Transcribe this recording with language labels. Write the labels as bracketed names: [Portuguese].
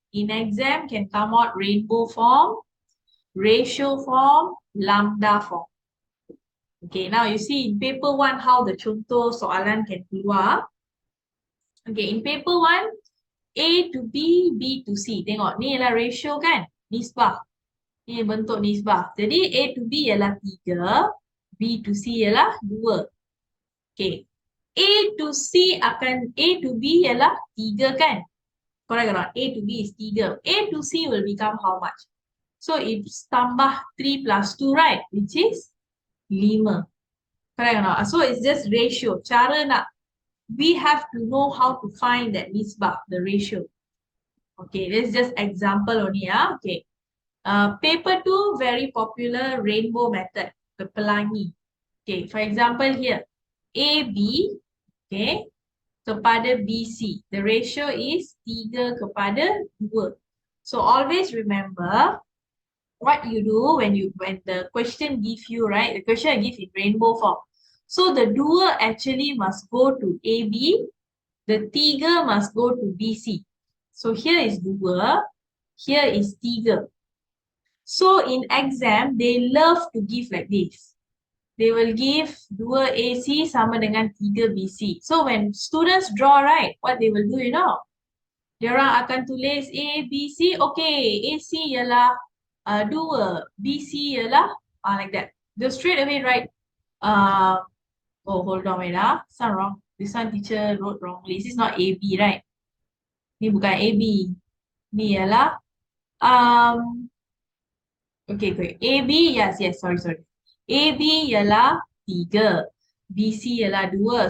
[English] In exam can come out rainbow form, ratio form, lambda form. Okay, now you see in paper one how the contoh soalan can keluar. Okay, in paper one, A to B, B to C. [Malay] Tengok, ni ialah ratio kan? Nisbah. Ni bentuk nisbah. Jadi A to B ialah 3, B to C ialah 2. Okay. A to C akan, A to B ialah 3 kan? [English] Correct or not? A to B is 3. A to C will become how much? So it's tambah 3 plus 2, right? Which is 5. Correct or not? So it's just ratio. [Malay] Cara nak, [English] we have to know how to find that nisbah, the ratio. Okay, this is just example only. Okay. Paper 2, very popular rainbow method, the pelangi. Okay, for example here, AB, okay, kepada BC. The ratio is 3 kepada 2. So always remember what you do when the question give you, right? The question give in rainbow form. So the 2 actually must go to AB, the 3 must go to BC. So here is 2, here is 3. So in exam, they love to give like this. They will give 2AC sama dengan 3BC. So when students draw, right, what they will do, you know? [Malay] Diorang akan tulis A, B, C. Okay, AC ialah 2, BC ialah like that. [English] Just straight away write, oh, hold on, wait, sound wrong. This one teacher wrote wrongly. This is not AB, right? [Malay] Ni bukan AB. Ni ialah, [English] okay, great. [Malay] AB, yes, sorry. AB ialah 3, BC ialah 2.